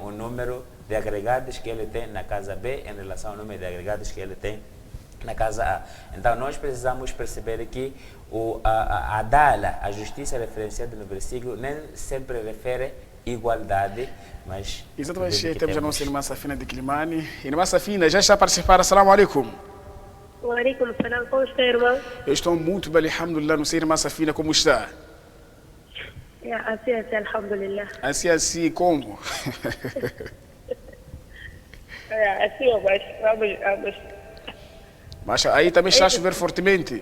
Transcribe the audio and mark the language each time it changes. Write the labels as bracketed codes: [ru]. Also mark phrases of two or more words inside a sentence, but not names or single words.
[pt] O número de agregados que ele tem na casa B em relação ao número de agregados que ele tem na casa A. Então, nós precisamos perceber que a Adala, a justiça referenciada no versículo, nem sempre refere igualdade, mas... Exatamente, temos a nossa irmã Safina de Quilimani. Irmã Safina, já está a participar. [ar] السلام عليكم. وعليكم السلام. [pt] Como está, irmão? Eu estou muito bem, alhamdulillah. Não sei, irmã Safina, como está? Assim, alhamdulillah. Assim, como? Assim, vamos. Mas aí também está a chover fortemente.